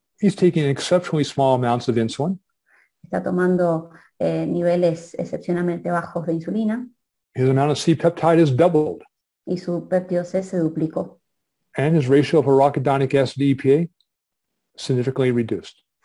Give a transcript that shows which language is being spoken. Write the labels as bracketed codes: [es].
[en] He's taking exceptionally small amounts of insulin. [es] Está tomando niveles excepcionalmente bajos de insulina. [en] His amount of C-peptide is doubled. [es] Y su péptido C se duplicó. [en] And his ratio of arachidonic acid to EPA significantly reduced.